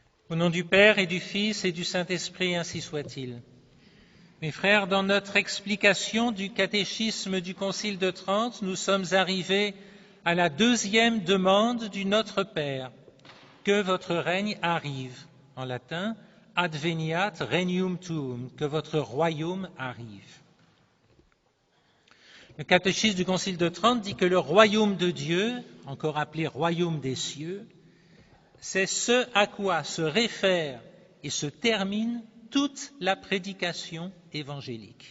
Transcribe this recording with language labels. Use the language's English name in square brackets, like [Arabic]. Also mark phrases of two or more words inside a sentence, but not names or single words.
[French] Au nom du Père et du Fils et du Saint-Esprit, ainsi soit-il. Mes frères, dans notre explication du catéchisme du Concile de Trente, nous sommes arrivés à la deuxième demande du Notre Père, que votre règne arrive. En latin, [Latin] adveniat regnum tuum, [French] que votre royaume arrive. Le catéchisme du Concile de Trente dit que le royaume de Dieu, encore appelé royaume des cieux, c'est ce à quoi se réfère et se termine toute la prédication évangélique.